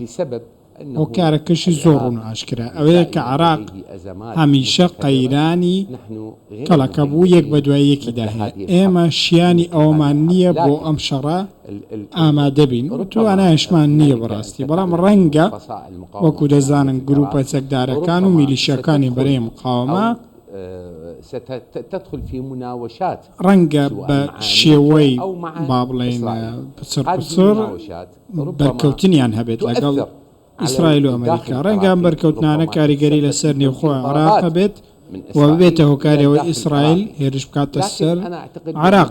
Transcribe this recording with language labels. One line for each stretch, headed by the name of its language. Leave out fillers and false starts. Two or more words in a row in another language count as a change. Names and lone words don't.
Central Kurdish: ئەو کارەکەشی زۆر ڕوون ئاشکرا ئەوەیە کە عراق هەمیشە قەیرانی کەڵەکە بوو یەک بە دوای یەکیدا هەیە. ئێمە شیانی ئەومان نییە بۆ ئەم شەڕە ئامادە بین و توانایشمان نییە بەڕاستی، بەڵام ڕەنگە وەکو دەزانن گروپە چەکدارەکان و میلیشیەکانی بەرەی مقاومە
Arabic: تدخل في مناوشات
Central Kurdish: ڕەنگە بە شێوەی با بڵێن پچڕ بەرکەوتنیان هەبێت لەگەڵ ئیسرائیل و ئەمریکا. ڕەنگە ئەم بەرکەوتنانە کاریگەری لەسەر نێوخۆ عێراق بێت و ببێتە هۆکارەوەی ئیسرائیل هێرش بکاتە سەر عێراق.